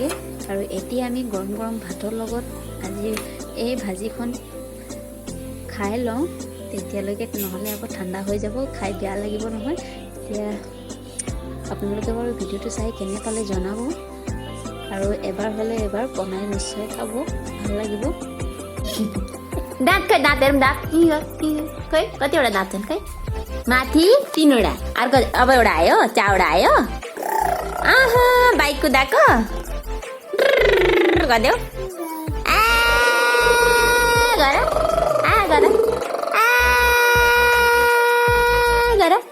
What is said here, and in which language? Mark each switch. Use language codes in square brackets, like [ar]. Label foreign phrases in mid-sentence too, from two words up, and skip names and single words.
[as] আৰু এতিয়া আমি গৰম গৰম ভাতৰ লগত আজি এই ভাজিখন খাই লওঁ, তেতিয়ালৈকে নহ'লে আকৌ ঠাণ্ডা হৈ যাব, খাই বেয়া লাগিব নহয়। এতিয়া আপোনালোকে বাৰু ভিডিঅ'টো চাই কেনে পালে জনাব আৰু এবাৰ হ'লে এবাৰ বনাই নিশ্চয় খাব, ভাল লাগিব। [ne] दाँत खै, दाँत हेरौँ दाँत खै कतिवटा दाँत छन् खै? माथि 3वटा, अर्को अब एउटा आयो, 4वटा आयो। आहा बाइक कुदाएको गरिदेऊ। आ गर आ गर आ गर।